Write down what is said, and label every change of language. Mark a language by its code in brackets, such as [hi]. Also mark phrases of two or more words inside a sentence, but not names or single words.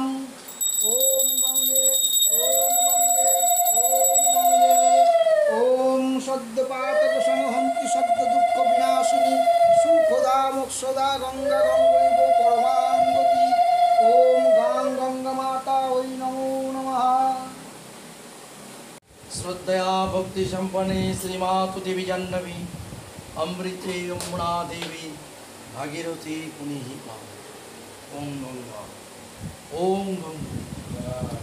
[sa] ওম গঙ্গে ওম গঙ্গে ওম গঙ্গে ওম সদ্যপাতক সংহন্তি সদ্য দুঃখ বিনাশিনী সুখদা মোক্ষদা গঙ্গা গঙ্গৈব পরমাং গতি। ওম গাং গঙ্গা মাতা ওই নমো নমঃ। श्रद्धया भक्ति संपन्ने श्रीमातु देवी जाह्नवी अमृते यमुना देवी भागीरथी पुनीहिमा। ओम गंगा ओम गंगा।